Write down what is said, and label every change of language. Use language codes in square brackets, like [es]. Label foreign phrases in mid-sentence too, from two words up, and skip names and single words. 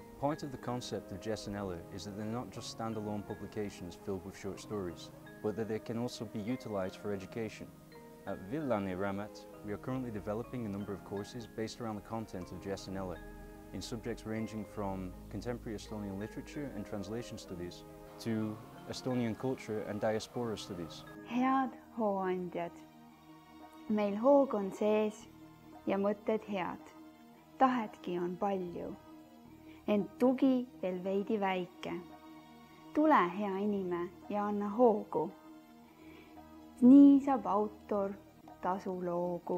[en] Part of the concept of Jess and Ella is that they're not just standalone publications filled with short stories, but that they can also be utilized for education. At Villane Raamat, we are currently developing a number of courses based around the content of Jess and Ella, in subjects ranging from contemporary Estonian literature and translation studies to Estonian culture and diaspora studies. [et] Head hooandjad. Meil hoog on sees ja mõtted head. Tahetki on palju. Ent tugi veel veidi väike. Tule, hea inime, ja anna hoogu. Nii saab autor tasu loogu.